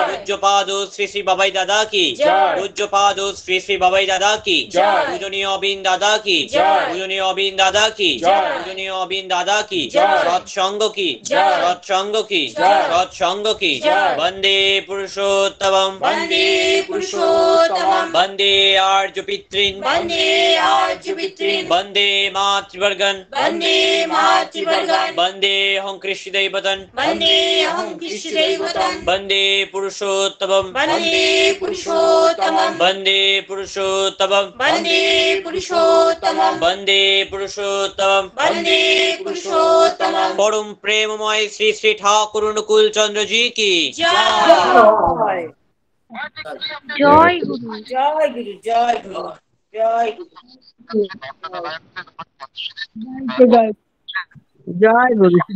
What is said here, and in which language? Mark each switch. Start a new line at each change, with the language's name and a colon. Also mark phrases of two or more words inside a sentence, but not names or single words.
Bangla: পূজ্য পাদ ও শ্রী শ্রী বাবাই দাদা কি জয়। পূজ্য পাদ ও শ্রী শ্রী বাবাই দাদা কি জয়। পূজনীয় অবিন দাদা কি জয়। পূজনীয় অবিন দাদা কি জয়। পূজনীয় অবিন দাদা কি জয়। সৎসঙ্গ কি জয়। সৎসঙ্গ কি জয়। সৎসঙ্গ কি জয়।
Sanskrit: বন্দে পুরুষোত্তমম वन्दे पुरुषोत्तमं বন্দে আর্য পিতৃন वन्दे आर्यपितॄन् বন্দে মাতৃবর্গন वन्दे मातृवर्गान् বন্দে অহং কৃষ্ণ দৈবতন वन्दे अहं कृष्णदैवतं বন্দে পুরুষোত্তমম वन्दे पुरुषोत्तमं বন্দে পুরুষোত্তমম वन्दे पुरुषोत्तमं বন্দে পুরুষোত্তমম वन्दे पुरुषोत्तमं
Bangla: পরম প্রেমময় শ্রী শ্রী ঠাকুর অনুকূল চন্দ্র জি কি জয় জয় গুরু জয় গুরু জয় গুরু জয় গুরু জয় গুরু।